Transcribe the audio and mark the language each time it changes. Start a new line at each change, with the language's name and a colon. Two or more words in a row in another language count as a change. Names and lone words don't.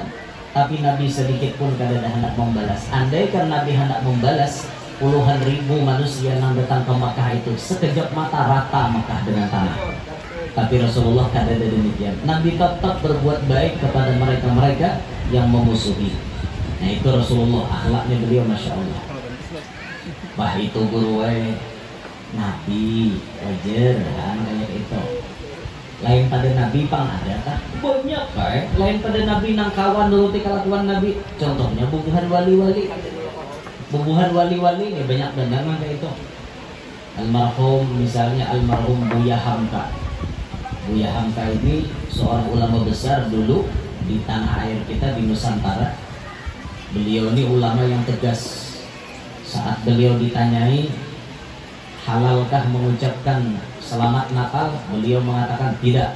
Indonesian: Tapi Nabi sedikit pun kada hendak membalas. Andaikan Nabi hendak membalas, puluhan ribu manusia yang datang ke Mekah itu sekejap mata rata Mekah dengan tanah. Tapi Rasulullah kada ada demikian. Nabi tetap berbuat baik kepada mereka-mereka yang memusuhi. Nah itu Rasulullah, akhlaknya beliau
Arabic: Masya Allah.
Banjar: Wah itu guru Nabi wajar kan kayak itu. Lain pada nabi pang ada kan banyak kan, lain pada nabi nang kawan nuruti kelakuan nabi, contohnya bubuhan wali-wali. Bubuhan wali-wali ini banyak benar kayak itu.
Indonesian: Almarhum misalnya almarhum Buya Hamka. Buya Hamka ini seorang ulama besar dulu di tanah air kita di Nusantara. Beliau ini ulama yang tegas. Saat beliau ditanyai halalkah mengucapkan selamat Natal, beliau mengatakan tidak.